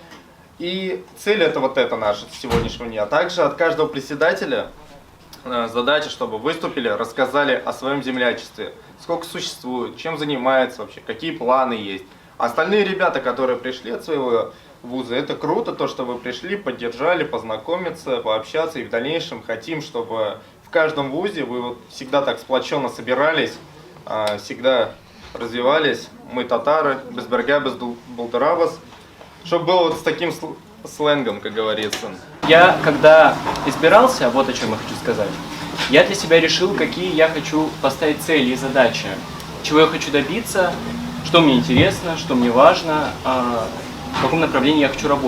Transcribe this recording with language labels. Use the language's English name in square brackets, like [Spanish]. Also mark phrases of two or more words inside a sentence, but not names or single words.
[Russian] И цель это вот это наша сегодняшнего дня. Также от каждого председателя задача, чтобы выступили, рассказали о своем землячестве, сколько существует, чем занимается вообще, какие планы есть. Остальные ребята, которые пришли от своего вуза, это круто, то, что вы пришли, поддержали, познакомиться, пообщаться. И в дальнейшем хотим, чтобы в каждом вузе вы вот всегда так сплоченно собирались, всегда развивались. Мы татары, [Tatar] без берга, без булдырабыз. [Russian] Чтобы было вот с таким сленгом, как говорится. Я, когда избирался, вот о чем я хочу сказать, я для себя решил, какие я хочу поставить цели и задачи, чего я хочу добиться, что мне интересно, что мне важно, в каком направлении я хочу работать.